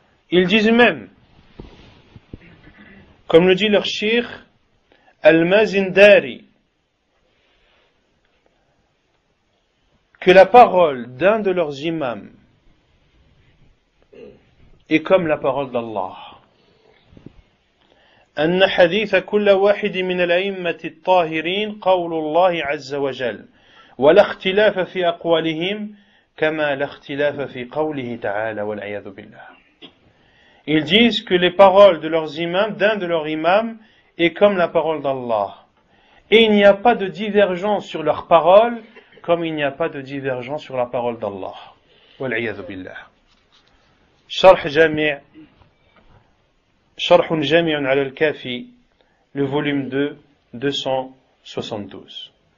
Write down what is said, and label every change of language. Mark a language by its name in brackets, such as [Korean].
[French] Ils disent même, comme le dit leur cheikh Al-Mazindari, que la parole d'un de leurs imams est comme la parole d'Allah. [Arabic] أن حديث كل واحد من الأئمة الطاهرين قول الله عز وجل ولا اختلاف في أقوالهم كما لا اختلاف في قوله تعالى والعياذ بالله. [French] Ils disent que les paroles de leurs imams, d'un de leurs imams, est comme la parole d'Allah. Et il n'y a pas de divergence sur leurs paroles, comme il n'y a pas de divergence sur la parole d'Allah. Wal-'iyadhu billah. Sharh Jami' Sharh Jami'un 'ala al-Kafi, le volume 2, 272.